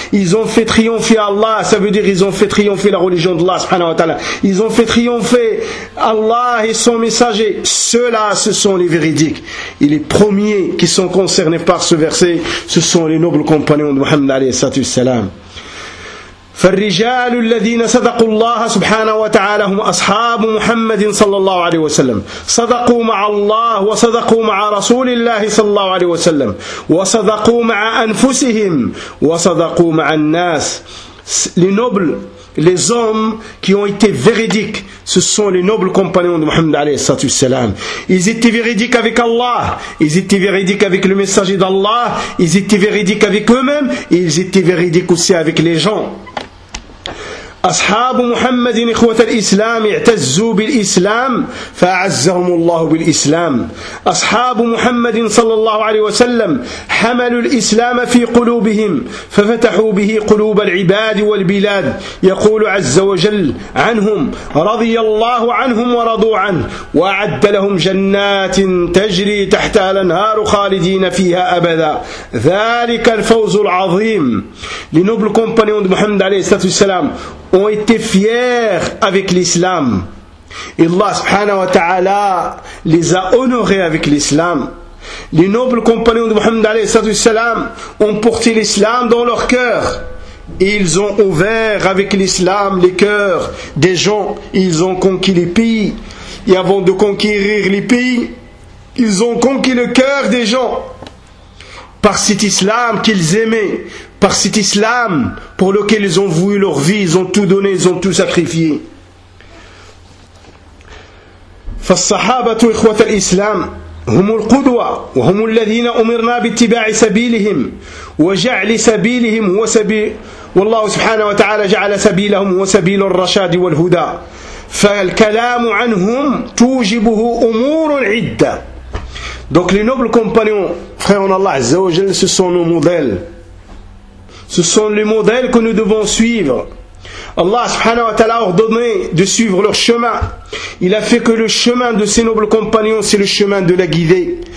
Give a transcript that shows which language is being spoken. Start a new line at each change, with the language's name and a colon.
French: Ils ont fait triompher Allah, ça veut dire ils ont fait triompher la religion d'Allah subhanahu wa ta'ala. Ils ont fait triompher Allah et son messager. Ceux-là, ce sont les véridiques. Et les premiers qui sont concernés par ce verset, ce sont les nobles compagnons de Muhammad alayhi salam.
Arabic: السلام. فالرجال الذين صدقوا الله سبحانه وتعالى هم أصحاب محمد صلى الله عليه وسلم صدقوا مع الله وصدقوا مع رسول الله صلى الله عليه وسلم وصدقوا مع أنفسهم وصدقوا مع الناس لنبل
French: Les hommes qui ont été véridiques, ce sont les nobles compagnons de Muhammad alayhi salatu wassalam.
Arabic: Ils étaient véridiques avec Allah, ils étaient véridiques avec le messager d'Allah, ils étaient véridiques avec eux-mêmes, et ils étaient véridiques aussi avec les gens. أصحاب محمد إخوة الإسلام اعتزوا بالإسلام فأعزهم الله بالإسلام أصحاب محمد صلى الله عليه وسلم حملوا الإسلام في قلوبهم ففتحوا به قلوب العباد والبلاد يقول عز وجل عنهم رضي الله عنهم ورضوا عنه وأعد لهم جنات تجري تحتها الأنهار خالدين فيها أبدا ذلك الفوز العظيم
French: لنوبل كومبانيون
Arabic: محمد عليه الصلاة والسلام
French: ont été fiers avec l'islam. Et Allah subhanahu wa ta'ala les a honorés avec l'islam. Les nobles compagnons de Muhammad alayhi salatu wassalam ont porté l'islam dans leur cœur. Et ils ont ouvert avec l'islam les cœurs des gens. Ils ont conquis les pays. Et avant de conquérir les pays, ils ont conquis le cœur des gens. Par cet islam qu'ils aimaient, par cet islam pour lequel ils ont voulu leur vie, ils ont tout donné, ils ont tout sacrifié.
Arabic: فالصحابه اخوه الاسلام هم القدوه وهم الذين امرنا باتباع سبيلهم وجعل سبيلهم هو سبيل والله سبحانه وتعالى جعل سبيلهم هو سبيل الرشاد والهدى فالكلام عنهم توجبه امور عده.
French: Donc les nobles compagnons, frères en Allah, Azzawajal, ce sont nos modèles. Ce sont les modèles que nous devons suivre. Allah subhanahu wa ta'ala a ordonné de suivre leur chemin. Il a fait que le chemin de ces nobles compagnons, c'est le chemin de la guidée.